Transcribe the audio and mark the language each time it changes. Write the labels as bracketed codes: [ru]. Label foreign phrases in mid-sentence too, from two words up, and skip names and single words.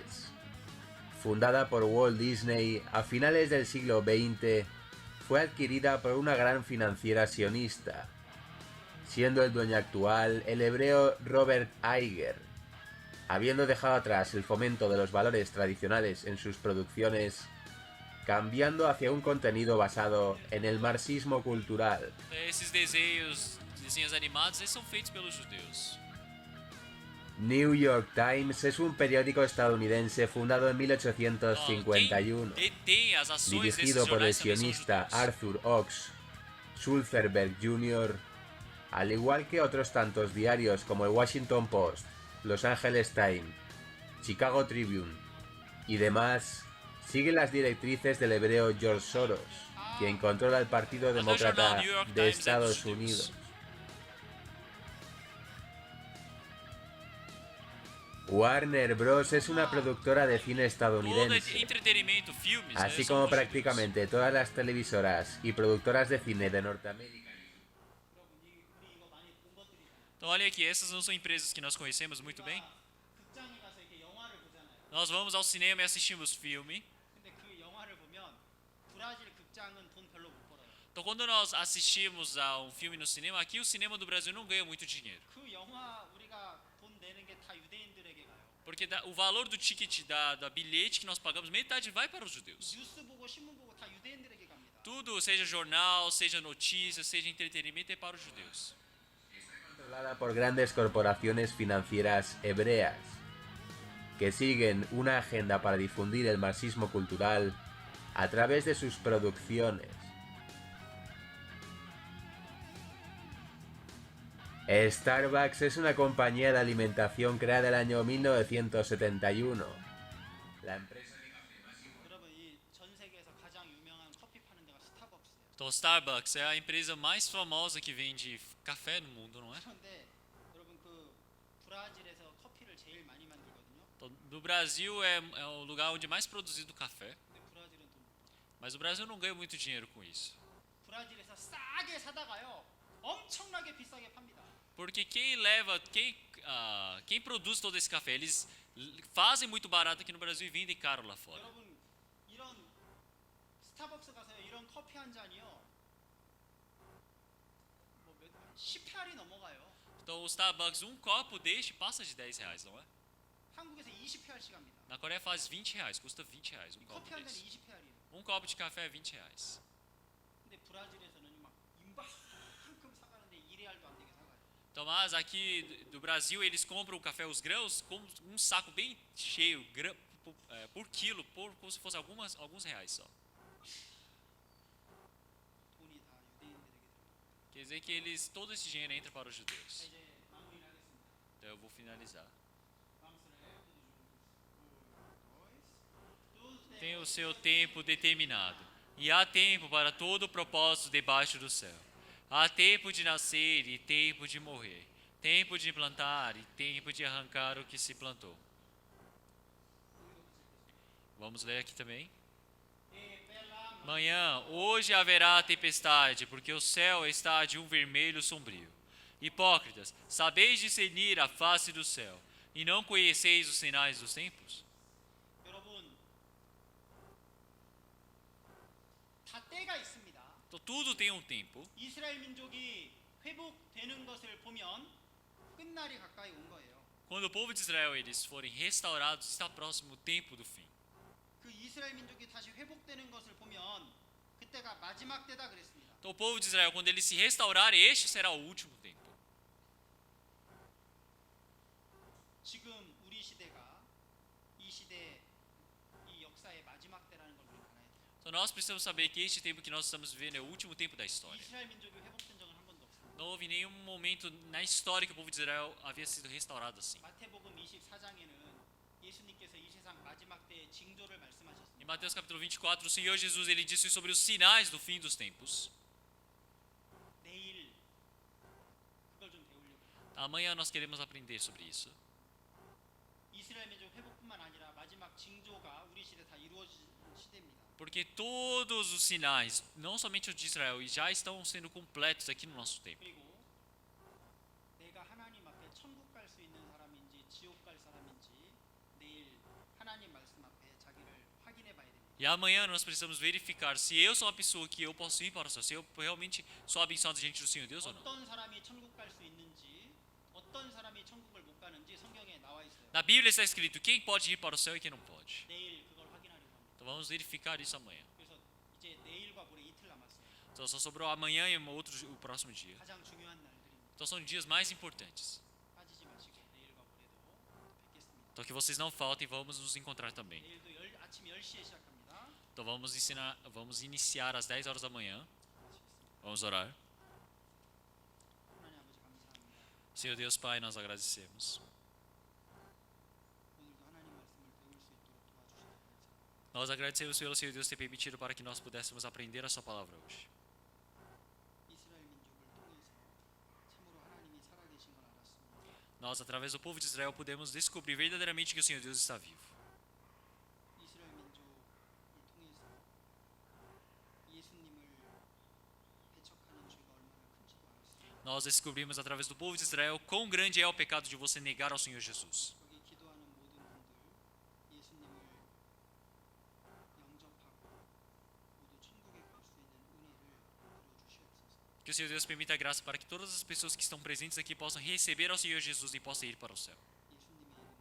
[es] Fundada por Walt Disney a finales del siglo XX, fue adquirida por una gran financiera sionista, siendo el dueño actual el hebreo Robert Iger. Habiendo dejado atrás el fomento de los valores tradicionales en sus producciones, cambiando hacia un contenido basado en el marxismo cultural. [pt] Esses desenhos animados, eles são feitos pelos judeus. [es] New York Times es un periódico estadounidense fundado en 1851, [pt] Quem detém as ações desses [es] dirigido por el [pt] jornais também são sionista judeus. [es] Arthur Ox Sulzberg Jr., al igual que otros tantos diarios como el Washington Post, Los Angeles Times, Chicago Tribune y demás, siguen las directrices del hebreo George Soros, quien controla el Partido Demócrata [pt] New York de Times é dos [es] Estados [pt] judeus. [es] Unidos. Warner Bros. Es una productora de cine [pt] Todo [es] estadounidense, [pt] entretenimento, filmes, [es] así [pt] são [es] como [pt] dos judeus. [es] prácticamente todas las televisoras y productoras de cine de Norteamérica. [pt] Então olha aqui, essas não são empresas que nós conhecemos muito bem. [ko] 극장에 가서 이렇게 영화를 보잖아요. [pt] Nós vamos ao cinema e assistimos filme. [ko] 근데 그 영화를 보면 브라질 극장은 돈 별로 못 벌어요. [pt] Então quando nós assistimos a um filme no cinema, aqui o cinema do Brasil não ganha muito dinheiro. [ko] 그 영화 우리가 돈 내는 게 다 유대인들에게 가요. [pt] Porque o valor do ticket da bilhete que nós pagamos, metade vai para os judeus. [ko] 뉴스 보고 신문 보고 다 유대인들에게 갑니다. [pt] Tudo, seja jornal, seja notícia, seja entretenimento, é para os judeus. [es] Controlada por grandes corporaciones financieras hebreas, que siguen una agenda para difundir el marxismo cultural a través de sus producciones. Starbucks es una compañía de alimentación creada el año 1971. La empresa [ko] 여러분 이 전 세계에서 가장 유명한 커피 파는 데가 스타벅스예요. [pt] Então, Starbucks é a empresa mais famosa que vende café no mundo, não é? [ko] 그런데 여러분 그 브라질에서 커피를 제일 많이 만들거든요. [pt] Então, no Brasil é o lugar onde mais produzido café, [ko] 근데 브라질은 돈 못 벌어요. [pt] mas o Brasil não ganha muito dinheiro com isso. [ko] 브라질에서 싸게 사다가요. 엄청나게 비싸게 팝니다. [pt] Porque quem produz todo esse café, eles fazem muito barato aqui no Brasil e vendem caro lá fora. [ko] 여러분 이런 스타벅스 가서요. 이런 커피 한 잔이요. 뭐 10페알이 넘어가요. [pt] Então, o Starbucks, um copo deste passa de R$10, não é? [ko] 한국에서 20페알씩 합니다. [pt] Na Coreia faz R$20, custa R$20 um copo [ko] 커피 한 잔이 [pt] desse. [ko] 20페알이에요. [pt] Um copo de café é R$20. [ko] 근데 브라질에서는 막 이만큼 사가는데 1레알도 안 되게 사가요. [pt] Então, mas aqui do Brasil, eles compram o café, os grãos, com um saco bem cheio, por quilo, como se fosse alguns reais só. [ko] 돈이 다 유대인들에게 들어가요. [pt] Quer dizer que todo esse dinheiro entra para os judeus. [ko] 이제 마무리를 하겠습니다. [pt] Então, eu vou finalizar. Tem o seu tempo determinado, e há tempo para todo o propósito debaixo do céu. Há tempo de nascer e tempo de morrer, tempo de plantar e tempo de arrancar o que se plantou. Vamos ler aqui também. Manhã, hoje haverá tempestade, porque o céu está de um vermelho sombrio. Hipócritas, sabeis discernir a face do céu, e não conheceis os sinais dos tempos? [ko] 여러분, 다 때가 있습니다. [pt] Então tudo tem um tempo. [ko] 이스라엘 민족이 회복되는 것을 보면 끝날이 가까이 온 거예요. [pt] Quando o povo de Israel eles forem restaurados, está próximo o tempo do fim. [ko] 그 이스라엘 민족이 다시 회복되는 것을 보면 그때가 마지막 때다 그랬습니다. [pt] Então o povo de Israel, quando ele se restaurar, este será o último tempo. [ko] 지금 우리 시대가 이 시대 이 역사의 마지막 때라는 걸 우리 알아야 돼요. [pt] Então nós precisamos saber que este tempo que nós estamos vivendo é o último tempo da história. [ko] 이스라엘 민족이 회복된 적은 한 번도 없어요. [pt] Não houve nenhum momento na história que o povo de Israel havia sido restaurado assim. [ko] 마태복음 24장에는 예수님께서 이 세상 마지막 때의 징조를 [pt] Em [ko] 말씀하셨습니다. [pt] Mateus capítulo 24, o Senhor Jesus ele disse sobre os sinais do fim dos tempos. [ko] 내일 그걸 좀 배우려고. [pt] Amanhã nós queremos aprender sobre isso. [ko] 이스라엘 민족 회복뿐만 아니라 마지막 징조가 우리 시대 다 이루어진 시대입니다. [pt] Porque todos os sinais, não somente os de Israel, já estão sendo completos aqui no nosso tempo. [ko] 그리고 내가 하나님 앞에 천국 갈 수 있는 사람인지 지옥 갈 사람인지 내일 하나님 말씀 앞에 자기를 확인해 봐야 됩니다. [pt] E amanhã nós precisamos verificar se eu sou uma pessoa que eu posso ir para o céu, se eu realmente sou abençoado diante do Senhor Deus ou não. [ko] 어떤 사람이 천국 갈 수 있는지 어떤 사람이 천국을 못 가는지 성경에 나와 있어요. [pt] Na Bíblia está escrito quem pode ir para o céu e quem não pode. [ko] 내일 그걸 확인하려고 합니다. [pt] Então vamos verificar isso amanhã. [ko] 그래서 이제 내일과 모레 이틀 남았어요. [pt] Então só sobrou amanhã e o próximo dia. [ko] 가장 중요한 날들입니다. [pt] Então são dias mais importantes. [ko] 빠지지 마시고 내일과 모레도 뵙겠습니다. [pt] Então que vocês não faltem, vamos nos encontrar também. [ko] 내일도 아침 10시에 시작합니다. [pt] Então vamos iniciar às 10 horas da manhã. Vamos orar. [ko] 하나님 아버지 감사합니다. [pt] Senhor Deus Pai, nós agradecemos. [ko] 오늘도 하나님 말씀을 배울 수 있도록 도와주시기 바랍니다. [pt] Nós agradecemos pelo Senhor Deus ter permitido para que nós pudéssemos aprender a sua palavra hoje. [ko] 이스라엘 민족을 통해서 참으로 하나님이 살아계신 걸 알았습니다. [pt] Nós, através do povo de Israel, podemos descobrir verdadeiramente que o Senhor Deus está vivo. [ko] 이스라엘 민족을 통해서 예수님을 배척하는 죄가 얼마나 큰지도 알았습니다. [pt] Nós descobrimos através do povo de Israel quão grande é o pecado de você negar ao Senhor Jesus. [ko] 여기 기도하는 모든 분들 예수님을 영접하고 모두 천국에 갈 수 있는 은혜를 이루어 주시옵소서. [pt] Que o Senhor Deus permita a graça para que todas as pessoas que estão presentes aqui possam receber ao Senhor Jesus e possam ir para o céu.